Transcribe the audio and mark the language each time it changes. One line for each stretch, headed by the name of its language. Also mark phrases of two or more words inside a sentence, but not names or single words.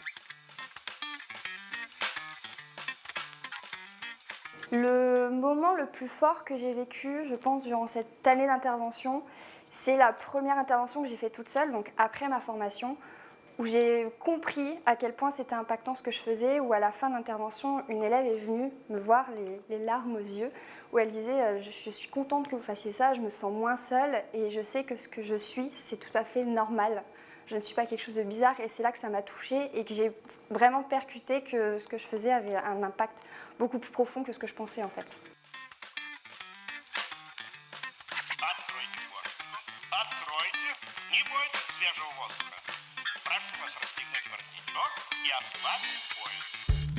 French: Le moment le plus fort que j'ai vécu, je pense, durant cette année d'intervention, c'est la première intervention que j'ai faite toute seule, donc après ma formation, où j'ai compris à quel point c'était impactant ce que je faisais, où à la fin de l'intervention, une élève est venue me voir les larmes aux yeux, où elle disait « Je suis contente que vous fassiez ça, je me sens moins seule et je sais que ce que je suis, c'est tout à fait normal. Je ne suis pas quelque chose de bizarre » et c'est là que ça m'a touchée et que j'ai vraiment percuté que ce que je faisais avait un impact beaucoup plus profond que ce que je pensais en fait.
Russian: Откройте форточку. Откройте. Не бойтесь свежего воздуха. Прошу вас расстегнуть воротничок и ослабить пояс.